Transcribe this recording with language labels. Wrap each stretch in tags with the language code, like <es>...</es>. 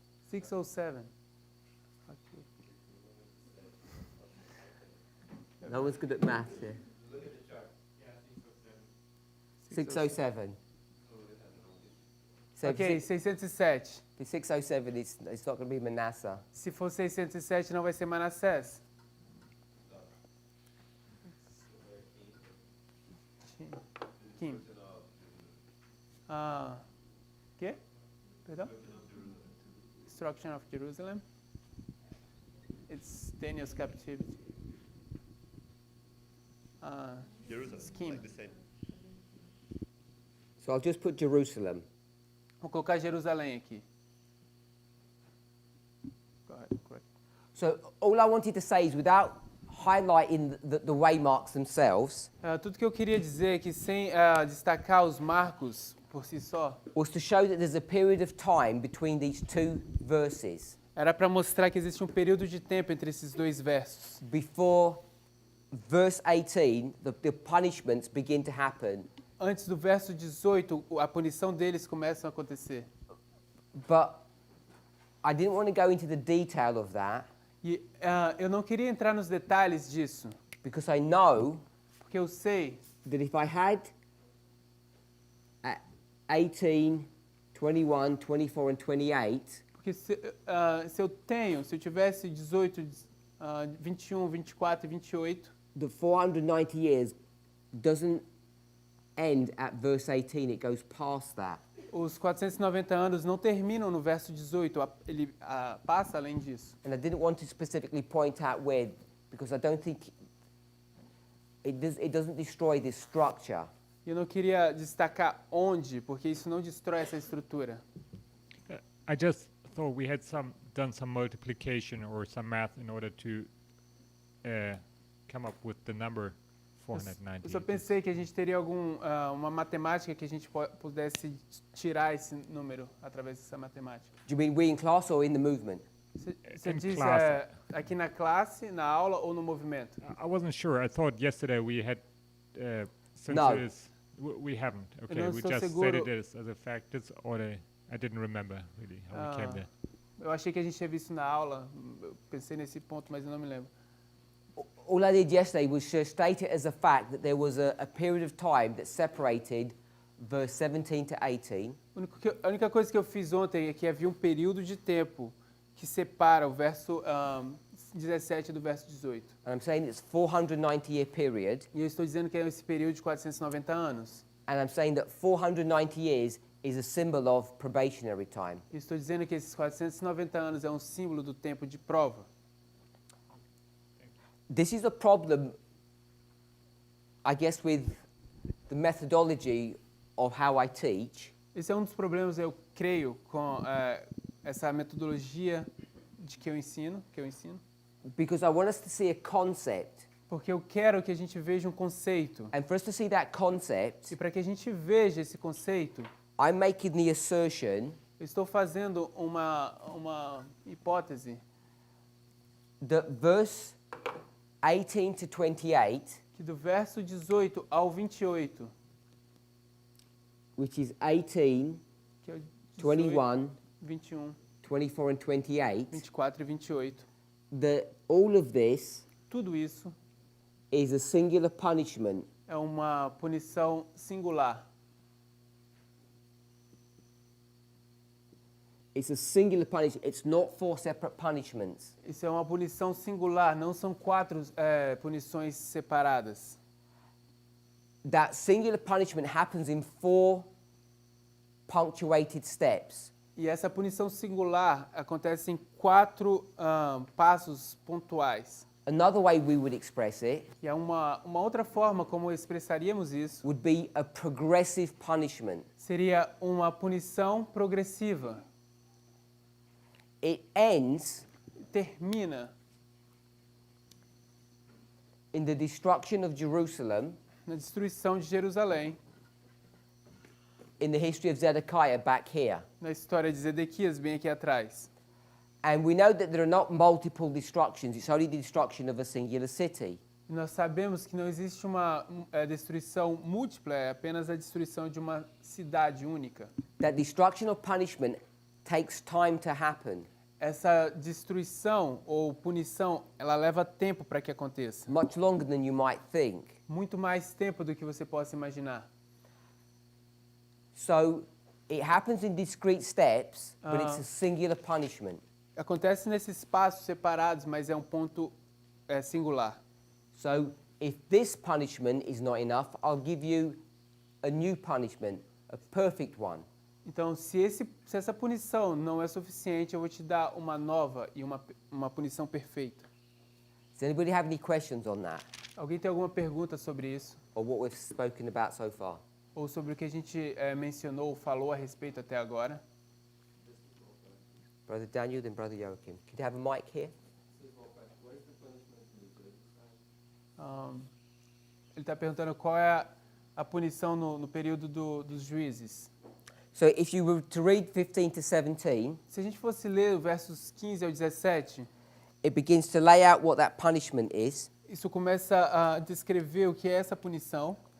<en>607. Okay. No one's good at maths here. 607. So Ok, 607. if 607, it's not going to be Manasseh.</en> <pt>Se for 607, não vai ser Manassés.</pt> <en>Kim.</en> <pt>Quê? Perdão?</pt> <en>Destruction of Jerusalem. It's Daniel's captivity. Jerusalem, Scheme. like the same. So I'll just put Jerusalem.</en> <pt>Vou colocar Jerusalém aqui.</pt> <en>Correct. So all I wanted to say is without highlighting the waymarks themselves,</en> <pt>Tudo que eu queria dizer é que sem destacar os marcos por si só,</pt> <en>was to show that there's a period of time between these two verses</en> <pt>era para mostrar que existe um período de tempo entre esses dois versos.</pt> <en>before verse 18, the punishments begin to happen.</en> <pt>Antes do verso 18, a punição deles começa a acontecer.</pt> <en>But I didn't want to go into the detail of that</en> <pt>E eu não queria entrar nos detalhes disso,</pt> <en>because I know</en> <pt>porque eu sei</pt> <en>that if I had 18, 21, 24, and 28,</en> <pt>porque se eu tivesse 18, 21, 24 e 28,</pt> <en>the 490 years doesn't end at verse 18, it goes past that.</en> <pt>os 490 anos não terminam no verso 18, ele passa além disso.</pt> <en>And I didn't want to specifically point out where, because I don't think it doesn't destroy this structure.</en> <pt>Eu não queria destacar onde, porque isso não destrói essa estrutura.</pt> <en>I just thought we had done some multiplication or some math in order to come up with the number 490</en> <pt>Eu só</pt> <en>years.</en> <pt>pensei que a gente teria uma matemática que a gente pudesse tirar esse número através dessa matemática.</pt> <en>Do you mean we in class or in the movement?</en> <pt>Você</pt> <en>In</en> <pt>diz</pt> <en>class.</en> <pt>aqui na classe, na aula ou no movimento?</pt> <en>I wasn't sure. I thought yesterday we had, since No. it is, we haven't. Okay,</en> <pt>não</pt> <en>we</en> <pt>estou</pt> <en>just</en> <pt>seguro.</pt> <en>said it as a fact. That's order. I didn't remember really how we came there.</en> <pt>Eu achei que a gente tinha visto na aula, eu pensei nesse ponto, mas eu não me lembro.</pt> <en>All I did yesterday was to state it as a fact that there was a period of time that separated verse 17 to 18.</en> <pt>A única coisa que eu fiz ontem é que havia um período de tempo que separa o verso 17 do verso 18.</pt> <en>And I'm saying it's 490-year period.</en> <pt>E eu estou dizendo que é esse período de 490 anos.</pt> <en>And I'm saying that 490 years is a symbol of probationary time.</en> <pt>Eu estou dizendo que esses 490 anos é um símbolo do tempo de prova.</pt> <en>This is a problem, I guess, with the methodology of how I teach.</en> <pt>Esse é um dos problemas, eu creio, com essa metodologia de que eu ensino,</pt> <en>Because I want us to see a concept.</en> <pt>porque eu quero que a gente veja um conceito.</pt> <en>And for us to see that concept,</en> <pt>E para que a gente veja esse conceito,</pt> <en>I'm making the assertion</en> <pt>eu estou fazendo uma hipótese</pt> <en>that verse 18 to 28,</en> <pt>que do verso 18 ao 28,</pt> <en>which is 18,</en> <pt>que é o</pt> <en>21,</en> <pt>21,</pt> <en>24, and 28,</en> <pt>24 e 28,</pt> <en>that all of this</en> <pt>tudo isso</pt> <en>is a singular punishment.</en> <pt>é uma punição singular.</pt> <en>It's a singular punishment. It's not four separate punishments.</en> <pt>Isso é uma punição singular, não são 4 punições separadas.</pt> <en>That singular punishment happens in 4 punctuated steps.</en> <pt>E essa punição singular acontece em 4 passos pontuais.</pt> <en>Another way we would express it</en> <pt>E é uma outra forma como expressaríamos isso</pt> <en>would be a progressive punishment.</en> <pt>seria uma punição progressiva.</pt> <en>It ends</en> <pt>Termina</pt> <en>in the destruction of Jerusalem</en> <pt>na destruição de Jerusalém,</pt> <en>in the history of Zedekiah back here.</en> <pt>na história de Zedequias, bem aqui atrás.</pt> <en>And we know that there are not multiple destructions, it's only the destruction of a singular city.</en> <pt>E nós sabemos que não existe uma destruição múltipla, é apenas a destruição de uma cidade única.</pt> <en>That destruction or punishment takes time to happen,</en> <pt>Essa destruição ou punição, ela leva tempo para que aconteça.</pt> <en>much longer than you might think.</en> <pt>Muito mais tempo do que você possa imaginar.</pt> <en>So it happens in discrete steps, but it's a singular punishment.</en> <pt>Acontece nesses passos separados, mas é um ponto singular.</pt> <en>So if this punishment is not enough, I'll give you a new punishment, a perfect one.</en> <pt>Então, se essa punição não é suficiente, eu vou te dar uma nova e uma punição perfeita.</pt> <en>Does anybody have any questions on that,</en> <pt>Alguém tem alguma pergunta sobre isso?</pt> <en>or what we've spoken about so far?</en> <pt>Ou sobre o que a gente mencionou, falou a respeito até agora?</pt> <en>Brother Daniel, then Brother Joachim. Could you have a mic here?</en> <pt>Ele está perguntando qual é a punição no período dos juízes.</pt> <en>So if you were to read 15 to 17,</en> <pt>Se a gente fosse ler os versos 15 ao 17,</pt> <en>it begins to lay out what that punishment is.</en> <pt>isso começa a descrever o que é essa punição.</pt>